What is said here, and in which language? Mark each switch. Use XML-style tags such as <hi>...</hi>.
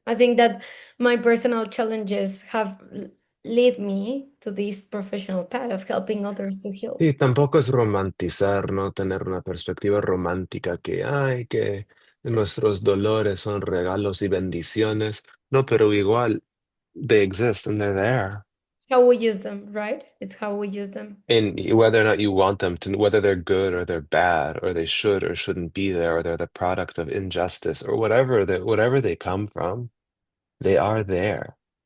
<en>I think that my personal challenges have led me to this professional path of helping others to heal.</en> <es>Y tampoco es romantizar, ¿no? Tener una perspectiva romántica que, ay, que nuestros dolores son regalos y bendiciones. No, pero igual,</es> <en>they exist and they're there. It's how we use them, right? It's how we use them. And whether or not you want them to, whether they're good or they're bad, or they should or shouldn't be there, or they're the product of injustice, or whatever they come from, they are there.</en>